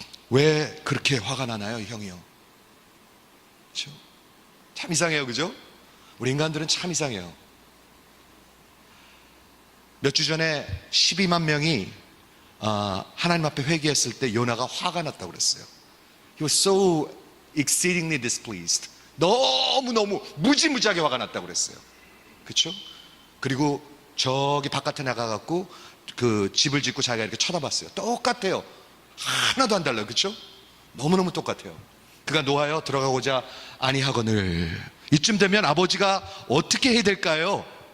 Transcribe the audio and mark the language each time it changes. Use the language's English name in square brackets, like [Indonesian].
[Korean] 왜 그렇게 화가 나나요, 형이요? 그렇죠? 참 이상해요, 그죠? 우리 인간들은 참 이상해요. 몇 주 전에 12만 명이 하나님 앞에 회개했을 때 요나가 화가 났다고 그랬어요. [English] He was so exceedingly displeased. [Korean] 너무너무 무지무지하게 화가 났다고 그랬어요. 그렇죠? 그리고 저기 바깥에 나가갖고 그 집을 짓고 자기가 이렇게 쳐다봤어요. 똑같아요. 하나도 안 달라요. 그렇죠? 너무너무 똑같아요. 그가 노하여 들어가고자 아니하거늘. 이쯤 되면 아버지가 어떻게 해야 될까요?